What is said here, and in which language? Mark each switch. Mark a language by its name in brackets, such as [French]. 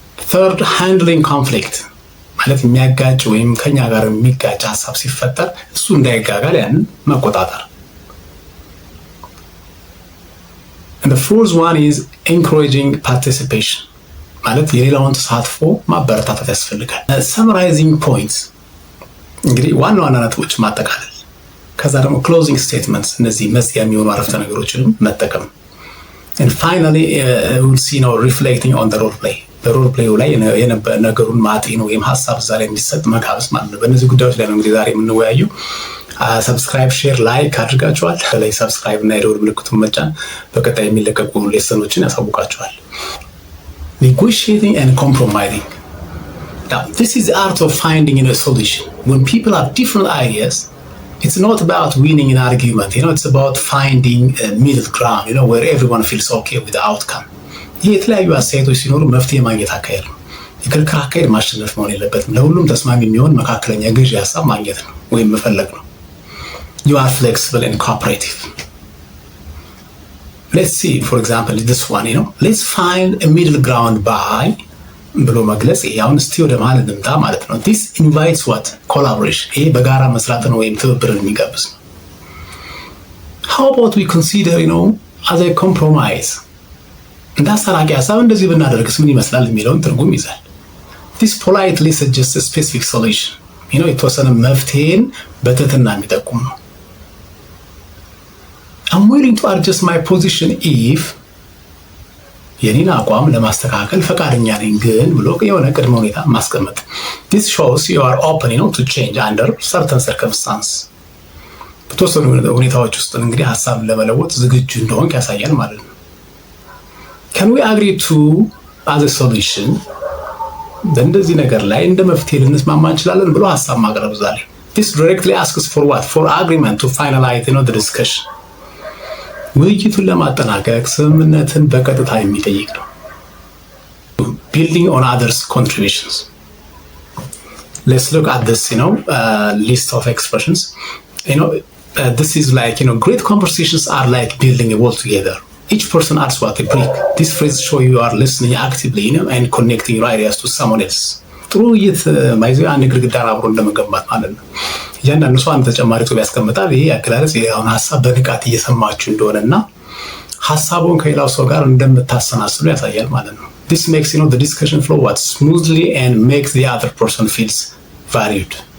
[English] Third, handling conflict. [Amharic] ማለት የሚያጋጭ ወይም ከኛ ጋር የሚጋጭ ሐሳብ ሲፈጠር እሱ እንዳይጋጋል ያንን መቆጣጠር. [English] And the fourth one is encouraging participation. [Amharic] ማለት የሌላውን ተሳትፎ ማበረታታት ያስፈልጋል. [English] Summarizing points. [Amharic] እንግዲህ ዋና ዋና ነጥቦች ማጠቃለል. ከዛ ደግሞ [English] closing statements [Amharic] እነዚህ መዝጊያ የሚሆኑ አረፍተ ነገሮችንም መጠቀም. [English] And finally, we'll see reflecting on the role play. [Amharic] በሮል ፕሌዩ ላይ ነገሩን ማጤን ወይም ሐሳብ እዛ ላይ እንዲሰጥ መጋበዝ ማለት ነው። በእነዚህ ጉዳዮች ላይ ነው እንግዲህ ዛሬ የምንወያየው። ሰብስክራይብ፣ ሼር፣ ላይክ አድርጋችኋል። ላይ ሰብስክራይብ እና የደወል ምልክቱን መጫን በቀጣይ የሚለቀቁ ሌሰኖችን ያሳውቃችኋል። [English] Negotiating and compromising. Now, this is the art of finding a solution. When people have different ideas, it's not about winning an argument. It's about finding a middle ground, where everyone feels okay with the outcome. [Amharic] ይህ የተለያዩ አስተያየቶች ሲኖሩ መፍትሄ ማግኘት አካሄድ ነው። የክርክር አካሄድ ማሸነፍ መሆን የለበትም። ለሁሉም ተስማሚ የሚሆን መካከለኛ ገዢ ሀሳብ ማግኘት ነው ወይም መፈለግ ነው። [English] You are flexible and cooperative. Let's see, for example, this one, let's find a middle ground by [Amharic] ብሎ መግለጽ። አሁን እስቲ ወደ ማለት እንምጣ ማለት ነው። [English] This invites collaboration. [Amharic] ይሄ በጋራ መስራትን ወይም ትብብርን የሚጋብዝ ነው። [English] How about we consider, as a compromise? [Amharic] እንዳሳራቂ ሐሳብ እንደዚህ ብናደርግስ ምን ይመስላል የሚለውን ትርጉም ይዛል። [English] This politely suggests a specific solution. የተወሰነ መፍትሄን በትህትና የሚጠቁም ነው። I'm willing to adjust my position if [Amharic] የኔን አቋም ለማስተካከል ፈቃደኛ ነኝ ግን ብሎ የሆነ ቅድመ ሁኔታ ማስቀመጥ። [English] This shows you are open, to change under certain circumstances. [Amharic] በተወሰኑ ሁኔታዎች ውስጥ እንግዲህ ሐሳብን ለመለወጥ ዝግጁ እንደሆንክ ያሳያል ማለት ነው። [English] Can we agree to as a solution? [Amharic] በእንደዚህ ነገር ላይ እንደ መፍትሄ ልንስማማ እንችላለን ብሎ ሐሳብ ማቅረብ ዛሬ። [English] This directly asks for for agreement to finalize the discussion. [Amharic] ውይይቱን ለማጠናቀቅ ስምምነትን በቀጥታ የሚጠይቅ ነው። [English] Building on others' contributions. Let's look at this list of expressions. This is like great conversations are like building a wall together. Each person adds a brick. This phrase shows you are listening actively, and connecting your ideas to someone else. [Amharic] ጥሩ ውይይት ማይዘው አንድ ግድግዳን አብሮ እንደመገንባት ማለት ነው። እያንዳንዱ ሰው አንድ ተጨማሪ ጽሑፍ ያስቀምጣል። ይሄ አገላለጽ አሁን ሐሳብ በንቃት እየሰማችሁ እንደሆነና ሐሳቡን ከሌላው ሰው ጋር እንደምታሰናስሉ ያሳያል ማለት ነው። [English] This makes the discussion flow smoothly and makes the other person feels valued.